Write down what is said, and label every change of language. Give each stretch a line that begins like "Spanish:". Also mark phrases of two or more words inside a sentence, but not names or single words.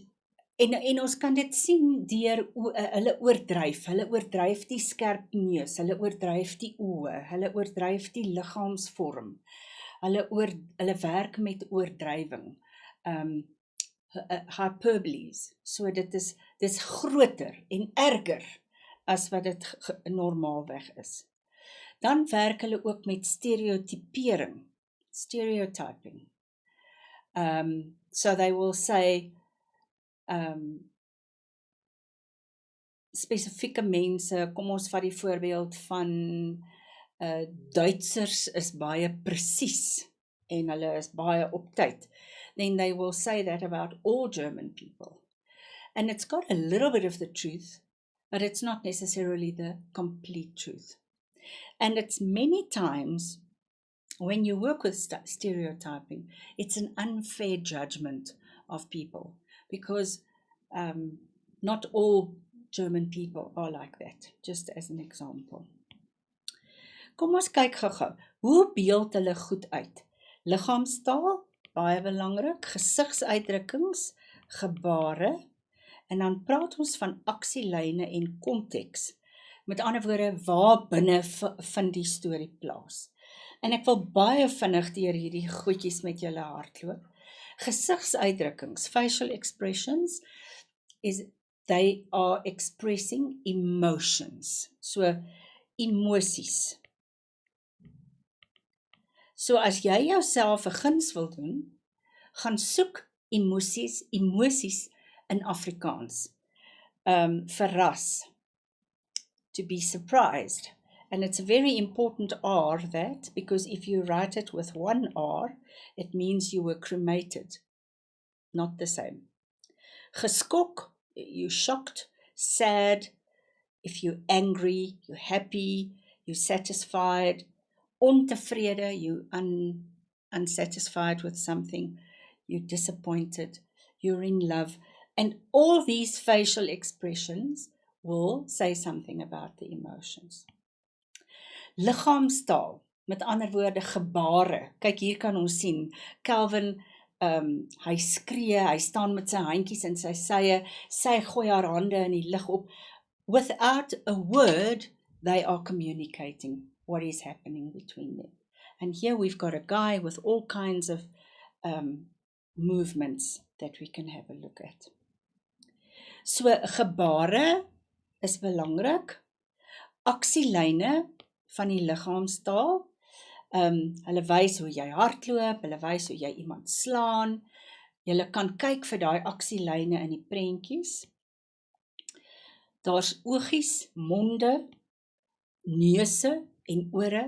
Afrikaans: En ons kan dit sien deur hulle oordryf die skerp neus, hulle oordryf die oë, hulle oordryf die liggaamsvorm, hulle werk met oordrywing, hyperboles, so dis groter en erger as wat dit normaalweg is. Dan werk hulle ook met stereotypering,
English: stereotyping. So they will say,
Afrikaans: spesifieke mense, kom ons vat die voorbeeld van Duitsers is baie presies en hulle is baie op tyd.
English: Then they will say that about all German people. And it's got a little bit of the truth, but it's not necessarily the complete truth. And it's many times, when you work with stereotyping, it's an unfair judgment of people, because not all German people are like that, just as an example.
Afrikaans: Kom ons kyk gou-gou. Hoe beeld hulle goed uit? Liggaamstaal, baie belangrik, gesigsuitdrukkings, gebare, en dan praat ons van aksielyne en konteks. Met ander woorde, waar binne vind die storie plaas? En ek wil baie vinnig deur hierdie goedjies met julle hardloop. Gesigsuitdrukkings,
English: facial expressions, they are expressing emotions. So,
Afrikaans: emosies. So as jy jouself 'n guns wil doen, gaan soek emosies in Afrikaans. Verras,
English: to be surprised. And it's a very important R, that, because if you write it with one R, it means you were cremated. Not the same. Geskok, you're shocked, sad, if you're angry, you're happy, you're satisfied. Ontevrede, you're unsatisfied with something, you're disappointed, you're in love. And all these facial expressions will say something about the emotions.
Afrikaans: Liggaamstaal, met ander woorde gebare. Kyk, hier kan ons sien, Calvin, hy skree, hy staan met sy handjies in sy sye, sy gooi haar hande in die lug op.
English: Without a word, they are communicating what is happening between them. And here we've got a guy with all kinds of movements that we can have a look at.
Afrikaans: So, gebare is belangrik. Aksielyne van die liggaamstaal. Hulle wys hoe jy hardloop, hulle wys hoe jy iemand slaan. Jy kan kyk vir daai aksielyne in die prentjies. Daar's oogies, monde, neuse en ore.